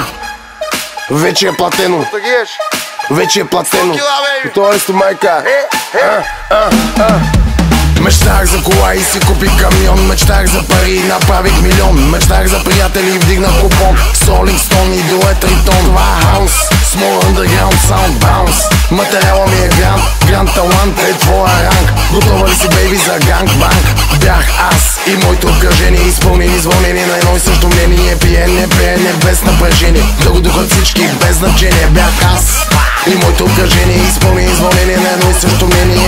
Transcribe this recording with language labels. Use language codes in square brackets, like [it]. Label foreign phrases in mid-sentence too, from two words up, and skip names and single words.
[bg] Вече е платено. Вече е платено. Тоест майка. Мечтах за кола и си купих камион. Мечтах за пари и направих милион. Мечтах за приятели и вдигнах купон. Солинг Стоун и дует Ритон. Това е хаус, [en] small underground sound bounce. [bg] Материала ми е гранд талант е твоя ранг. Готова ли си, бейби, за ганг-банг? Бях аз и моето обкръжение, изпълнени с вълнение на едно и също мнение. Пиене без напрежение, да го духат всички без значение. Бях аз и моето обкръжение, изпълнени с вълнение на едно и също мнение.